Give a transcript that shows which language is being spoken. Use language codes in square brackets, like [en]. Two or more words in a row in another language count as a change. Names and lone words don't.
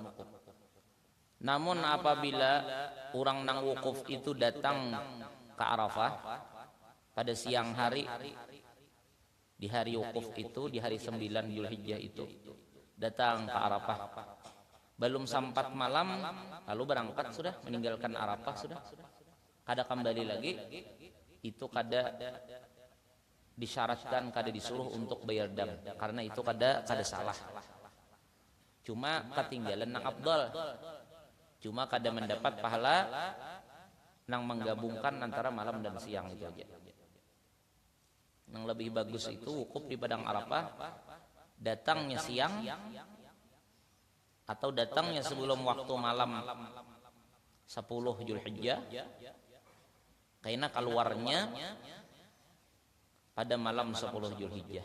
[id] Namun apabila orang nang wukuf itu datang ke Arafah pada siang hari, di hari wukuf itu, di hari 9 Zulhijjah itu, datang ke Arafah, belum sempat malam lalu berangkat sudah, meninggalkan Arafah sudah, kada kembali lagi, itu kada disyaratkan, kada disuruh untuk bayar dam, karena itu kada salah. Cuma ketinggalan nang afdal, cuma kada mendapat pahala nang menggabungkan antara malam dan siang itu aja. Yang lebih bagus itu wukuf di padang Arafah, datangnya siang atau datangnya sebelum waktu malam 10 Zulhijjah, karena keluarnya pada malam 10 Zulhijjah.